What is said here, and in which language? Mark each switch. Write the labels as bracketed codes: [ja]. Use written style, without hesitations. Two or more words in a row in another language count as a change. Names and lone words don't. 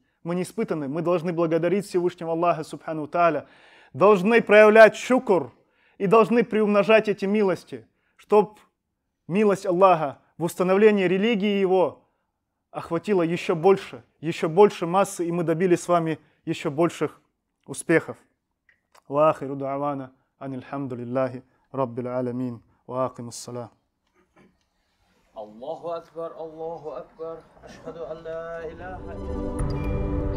[ru] Мы не испытаны, мы должны благодарить Всевышнего Аллаха [ar] سبحانه تعالى, [ru] должны проявлять шукр и должны приумножать эти милости, чтобы милость Аллаха в установлении религии Его охватила еще больше массы, и мы добились с вами еще больших успехов. [ar] وآخر دعوانا أن الحمد لله رب العالمين وأقم الصلاة. الله أكبر أشهد أن لا إله إلا.